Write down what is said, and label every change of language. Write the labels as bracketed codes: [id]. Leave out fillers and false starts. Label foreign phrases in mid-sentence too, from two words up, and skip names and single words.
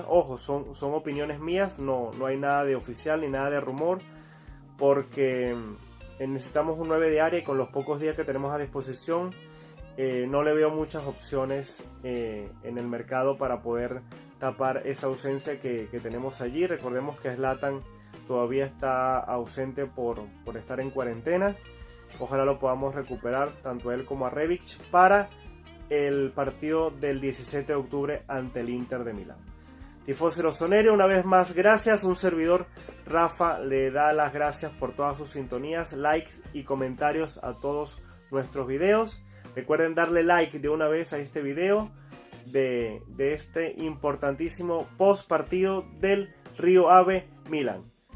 [es] Ojo, son opiniones mías, no hay nada de oficial ni nada de rumor, porque necesitamos un 9 de área, y con los pocos días que tenemos a disposición, no le veo muchas opciones en el mercado para poder tapar esa ausencia que tenemos allí. Recordemos que Zlatan todavía está ausente por estar en cuarentena. Ojalá lo podamos recuperar tanto a él como a Rebic para el partido del 17 de octubre ante el Inter de Milán. [it] Tifosi Rossoneri, [es] una vez más gracias. Un servidor, Rafa, le da las gracias por todas sus sintonías, likes y comentarios a todos nuestros videos. Recuerden darle like de una vez a este video de este importantísimo post partido del Rio Ave Milan.